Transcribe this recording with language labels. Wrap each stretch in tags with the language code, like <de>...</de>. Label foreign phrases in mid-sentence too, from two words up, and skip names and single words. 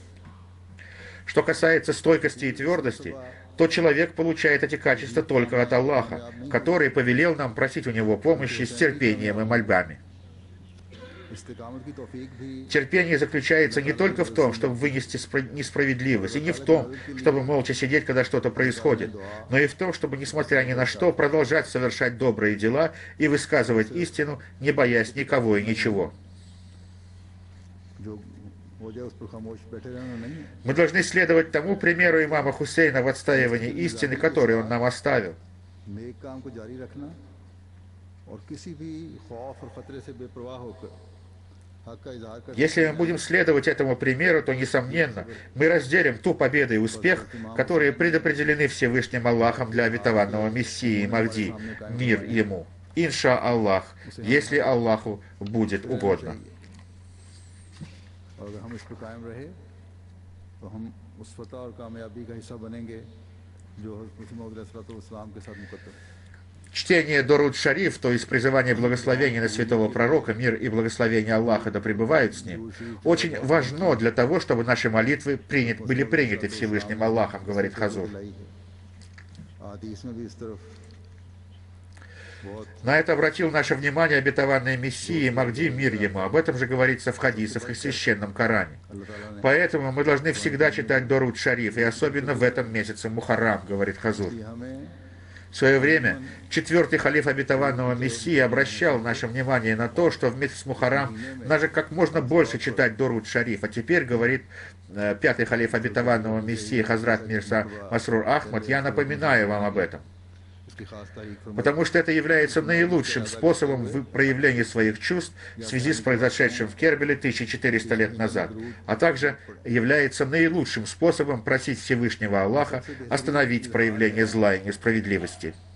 <ru>Что касается стойкости и твердости, то человек получает эти качества только от Аллаха, который повелел нам просить у него помощи с терпением и мольбами.</ru> <hi>इस्तिकामत की तौफीक भी</hi> <ru>Терпение заключается не только в том, чтобы вынести несправедливость, и не в том, чтобы молча сидеть, когда что-то происходит, но и в том, чтобы, несмотря ни на что, продолжать совершать добрые дела и высказывать истину, не боясь никого и ничего.</ru> <hi>जो हो जाए उस पर खामोश बैठे रहना नहीं है</hi> <ru>Мы должны следовать тому примеру имама Хусейна в отстаивании истины, который он нам оставил.</ru> <hi>नेक काम को जारी रखना और किसी भी खौफ और खतरे से बेपरवाह होकर हक का इजहार कर</hi> <ru>Если мы будем следовать этому примеру, то, несомненно, мы разделим ту победу и успех, которые предопределены Всевышним Аллахом для обетованного Мессии Махди, мир ему.</ru> <ar>إن شاء الله,</ar> <ru>если Аллаху будет угодно.</ru> <hi>और अगर हम इस पर कायम रहे तो हम उस फतह और कामयाबी का हिस्सा बनेंगे जो हज़रत मसीह मौऊद अलैहिस्सलाम के साथ मुकद्दर है</hi> <ru>Чтение Даруд Шариф, то есть призывание благословения на святого пророка, мир и благословение Аллаха да пребывают с ним, очень важно для того, чтобы наши молитвы были приняты Всевышним Аллахом, говорит Хазур.</ru> <hi>हदीस में भी इस तरफ बहुत</hi> <ru>На это обратил наше внимание обетованный Мессия Махди, мир ему. Об этом же говорится в хадисах и священном Коране.</ru> <hi>अल्लाह ताला ने</hi> <ru>Поэтому мы должны всегда читать Даруд Шариф, и особенно в этом месяце Мухаррам, говорит Хазур.</ru> <hi>कि हमें</hi> <ru>В свое время четвертый халиф обетованного Мессии обращал наше внимание на то, что в месяц Мухаррам надо как можно больше читать Дуруд Шариф. А теперь, говорит пятый халиф обетованного Мессии Хазрат Мирза Масрур Ахмад, я напоминаю вам об этом. Потому что это является наилучшим способом проявления своих чувств в связи с произошедшим в Кербеле 1400 лет назад, а также является наилучшим способом просить Всевышнего Аллаха остановить проявление зла и несправедливости.</ru>